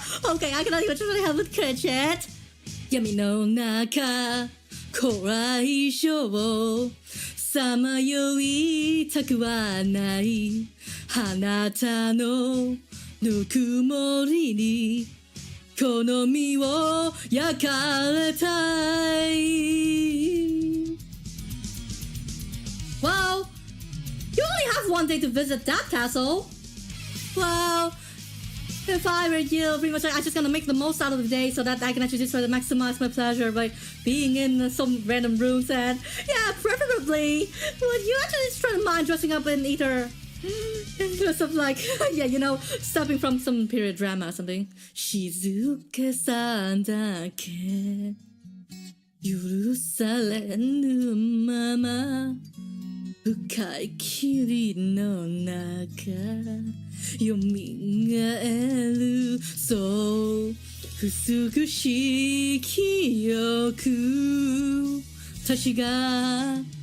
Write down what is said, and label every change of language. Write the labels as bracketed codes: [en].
[en] Okay, I cannot even truly help with Cratchit. [ja] 闇の中怖い症さまよいたくはないあなたのぬくもりにこの身を焼かれたい [en] Well, you only have one day to visit that castle. Well, if I were you, pretty much I'm just gonna make the most out of the day so that I can actually just try to maximize my pleasure by being in some random rooms and yeah, preferably would you actually just try to mind dressing up in either some like yeah, you know, stepping from some period drama or something. [ja] 静けさだけ許されぬまま深い霧の中よみがえるそう美しい記憶たちが